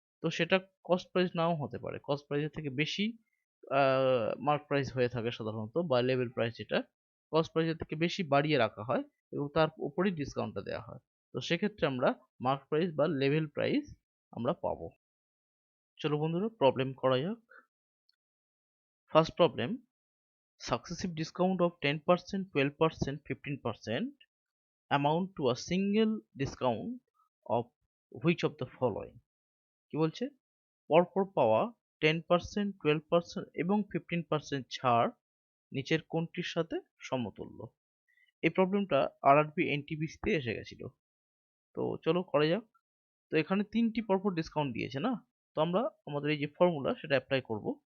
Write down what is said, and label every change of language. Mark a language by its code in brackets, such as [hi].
[bn] তো সেটা cost price নাও হতে পারে, কস্ট প্রাইসের থেকে বেশি মার্ক প্রাইস হয়ে থাকে সাধারণত, বা লেভেল প্রাইস যেটা কস্ট প্রাইসের থেকে বেশি বাড়িয়ে রাখা হয় এবং তার উপরেই ডিসকাউন্টটা দেওয়া হয়। তো সেক্ষেত্রে আমরা মার্ক প্রাইস বা লেভেল প্রাইস আমরা পাবো। চলো বন্ধুরা প্রবলেম করা যাক। [en] First problem, successive discount of 10%, 12%, 15% amount to a single discount of which of the following? [bn] কি বলছে, পরপর পাওয়া 10%, 12% এবং 15% ছাড় নিচের কোনটির সাথে সমতুল্য? এই প্রবলেমটা আরআরবি এনটিপিসি তে এসে গেছিল। তো চলো করা যাক। তো এখানে তিনটি পরপর ডিসকাউন্ট দিয়েছে না, তো আমরা আমাদের এই যে ফর্মুলা সেটা অ্যাপ্লাই করব।